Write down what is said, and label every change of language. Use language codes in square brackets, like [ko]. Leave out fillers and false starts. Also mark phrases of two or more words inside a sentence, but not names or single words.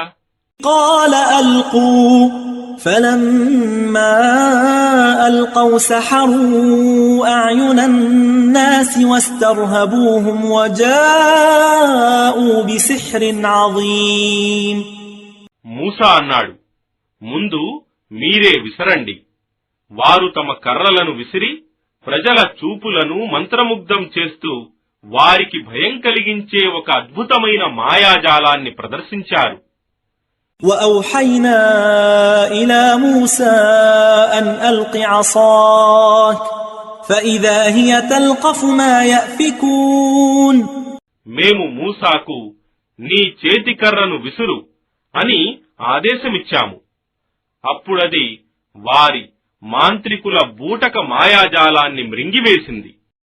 [ar] قال ألقوا فلما ألقوا سحروا أعين الناس واسترهبوهم وجاءوا بسحر عظيم. [te] మూసా అన్నాడు, ముందు మీరే విసరండి. వారు తమ కర్రలను విసిరి ప్రజల చూపులను మంత్రముగ్ధం చేస్తూ వారికి భయం కలిగించే ఒక అద్భుతమైన మాయాజాలాన్ని ప్రదర్శించారు. [ar] وأوحينا إلى موسى أن ألق عصاك فإذا هي تلقف ما يأفكون. [te] మేము మూసాకు నీ చేతికర్రను విసురు అని ఆదేశమిచ్చాము. అప్పుడది వారి మాంత్రికుల బూటక మాయాజాలాన్ని మృంగివేసింది.